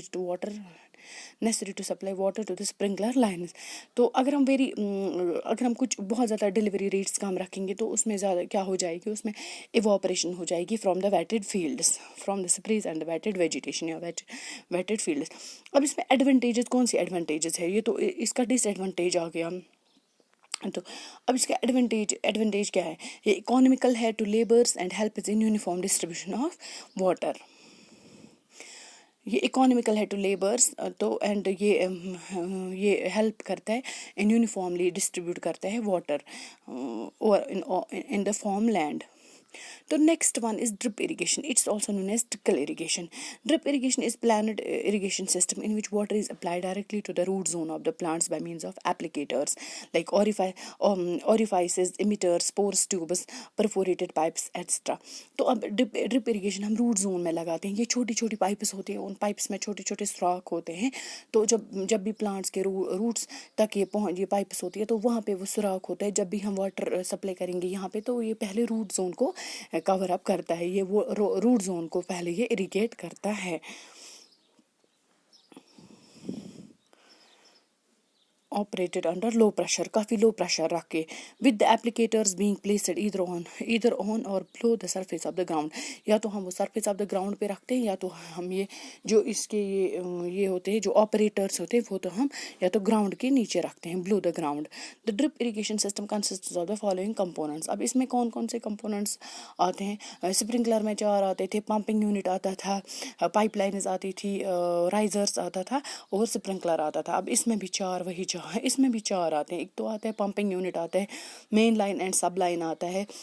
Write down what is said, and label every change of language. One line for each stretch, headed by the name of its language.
English: Need to water necessary to supply water to the sprinkler lines.
Urdu: تو اگر ہم کچھ بہت زیادہ ڈیلیوری ریٹس کم رکھیں گے تو اس میں زیادہ کیا ہو جائے گی, اس میں ایواپریشن ہو جائے گی
English: from the wetted fields,
Urdu: from the سپریز and waited vegetation یا ویٹڈ فیلڈس. اب اس میں ایڈوانٹیجز کون سی ایڈوانٹیجز ہے, یہ تو اس کا ڈس ایڈوانٹیج آ گیا. تو اب اس کا ایڈوانٹیج کیا ہے, یہ اکانومیکل ہے
English: To labours and helps in uniform distribution of water.
Urdu: یہ اکانومیکل ہے ٹو لیبرس تو اینڈ یہ ہیلپ کرتا ہے ان یونیفارملی ڈسٹریبیوٹ کرتا ہے water in the form land.
English: تو next one is drip irrigation. It's also known as trickle irrigation. Drip irrigation is planned irrigation system in which water is applied directly to the root zone of the plants by means of applicators like orifices, emitters, pores, tubes, perforated pipes, etc.
Urdu: تو اب drip irrigation ہم route zone میں لگاتے ہیں. یہ چھوٹی چھوٹی pipes ہوتی ہیں, ان پائپس میں چھوٹے چھوٹے سوراخ ہوتے ہیں. تو جب بھی پلانٹس کے روٹس تک یہ پائپس ہوتی ہے تو وہاں پہ وہ سوراخ ہوتا ہے. جب بھی ہم واٹر سپلائی کریں گے یہاں پہ تو یہ پہلے روٹ زون کو کور اپ کرتا ہے, یہ وہ روٹ زون کو پہلے یہ اریگیٹ کرتا ہے.
English: operated under low pressure,
Urdu: کافی low pressure رکھ کے,
English: with the applicators being placed either on or below the surface of the ground.
Urdu: یا تو ہم وہ
English: surface of the ground
Urdu: پہ رکھتے ہیں, یا تو ہم یہ جو اس کے یہ ہوتے ہیں جو آپریٹرس ہوتے ہیں وہ تو ہم یا تو گراؤنڈ کے نیچے رکھتے ہیں,
English: below the ground. The drip irrigation system consists of the following components.
Urdu: اب اس میں کون کون سے کمپوننٹس آتے ہیں. اسپرنکلر میں 4 آتے تھے, پمپنگ یونٹ آتا تھا, پائپ لائنز آتی تھی, رائزرس آتا تھا اور اسپرنکلر آتا تھا. اب اس میں بھی 4 وہی اس میں بھی 4 آتے ہیں. ایک تو آتا ہے پمپنگ یونٹ آتا ہے, main line and sub line آتا ہے.